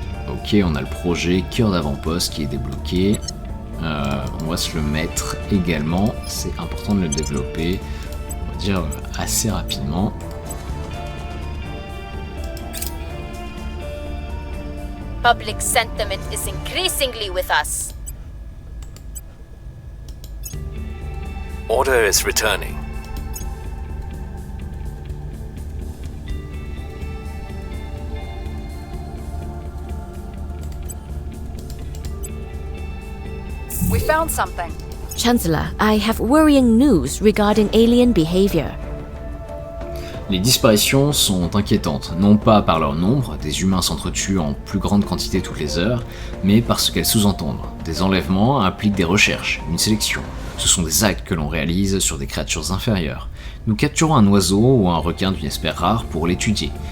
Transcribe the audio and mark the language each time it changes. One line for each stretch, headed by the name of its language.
French: Ok, on a le projet cœur d'avant-poste qui est débloqué. On va se le mettre également, c'est important de le développer, on va dire assez rapidement.
English: Public sentiment is increasingly with us. Order is returning. We found something. Chancellor, I have worrying news regarding alien behavior.
French: Les disparitions sont inquiétantes, non pas par leur nombre, des humains s'entretuent en plus grande quantité toutes les heures, mais par ce qu'elles sous-entendent. Des enlèvements impliquent des recherches, une sélection. Ce sont des actes que l'on réalise sur des créatures inférieures. Nous capturons un oiseau ou un requin d'une espèce rare pour l'étudier.